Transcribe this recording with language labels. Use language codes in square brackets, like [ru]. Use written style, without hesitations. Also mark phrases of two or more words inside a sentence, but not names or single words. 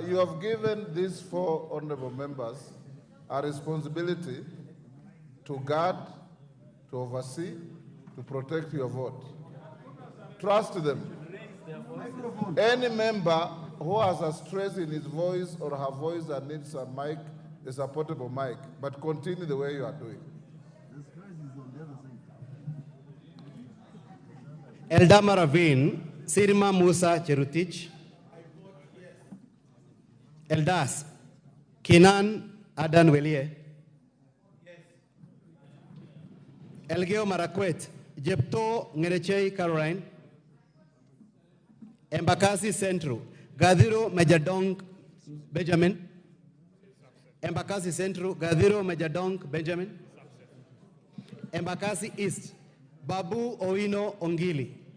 [en] You have given these 4 honorable members a responsibility to guard, to oversee, to protect your vote. Trust them. Any member who has a stress in his voice or her voice that needs a mic, is a portable mic, but continue the way you are doing. Eldama Ravine, Sirma Musa Cherutich, Eldas, Kinan Adan Welie, Elgeo Marakwet, Jepto Ngerechei Caroline, Embakasi Central, Gadiro Majadong Benjamin, Embakasi Central, Gadiro Majadong Benjamin, Embakasi East, Babu Oino Ongili.